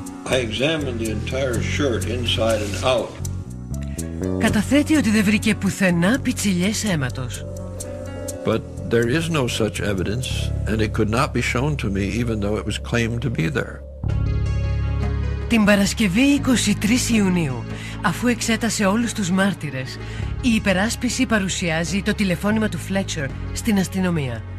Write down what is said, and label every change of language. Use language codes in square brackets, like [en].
[en] I examined the entire shirt inside and out. [el] Καταθέτει ότι δεν βρήκε πουθενά πιτσιλιές αίματος. [en] But there is no such evidence, and it could not be shown to me even though it was claimed to be there. [el] Την Παρασκευή 23 Ιουνίου, αφού εξέτασε όλους τους μάρτυρες, η υπεράσπιση παρουσιάζει το τηλεφώνημα του Fletcher στην αστυνομία.